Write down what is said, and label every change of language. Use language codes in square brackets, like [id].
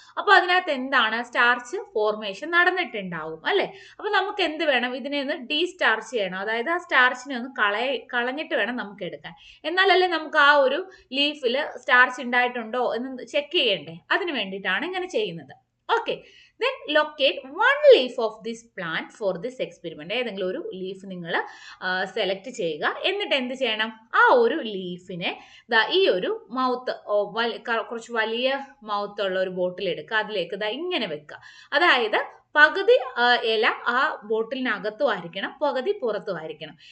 [ml] അപ്പൊ അതിനകത്ത് എന്താണ്? സ്റ്റാർച്ച് ഫോർമേഷൻ നടന്നിട്ടുണ്ടാവും അല്ലെ? അപ്പൊ നമുക്ക് എന്ത് വേണം? ഇതിനെ ഒന്ന് ഡീസ്റ്റാർച്ച് ചെയ്യണം. അതായത് ആ സ്റ്റാർച്ചിനെ ഒന്ന് കളഞ്ഞിട്ട് വേണം നമുക്ക് എടുക്കാൻ. എന്നാലല്ലേ നമുക്ക് ആ ഒരു ലീഫിൽ സ്റ്റാർച്ച് ഉണ്ടായിട്ടുണ്ടോ എന്ന് ചെക്ക് ചെയ്യണ്ടേ? അതിന് വേണ്ടിയിട്ടാണ് ഇങ്ങനെ ചെയ്യുന്നത്. [en] Okay, then locate one leaf of this plant for this experiment. [ml] ഏതെങ്കിലും ഒരു ലീഫ് നിങ്ങൾ സെലക്ട് ചെയ്യുക. എന്നിട്ട് എന്ത് ചെയ്യണം? ആ ഒരു ലീഫിനെ ഈ ഒരു മൗത്ത് കുറച്ച് വലിയ മൗത്ത് ഉള്ള ഒരു ബോട്ടിൽ എടുക്കുക. അതിലേക്ക് ഇങ്ങനെ വെക്കുക. അതായത് പകുതി ഇല ആ ബോട്ടിലിനകത്തും ആയിരിക്കണം, പകുതി പുറത്തും ആയിരിക്കണം.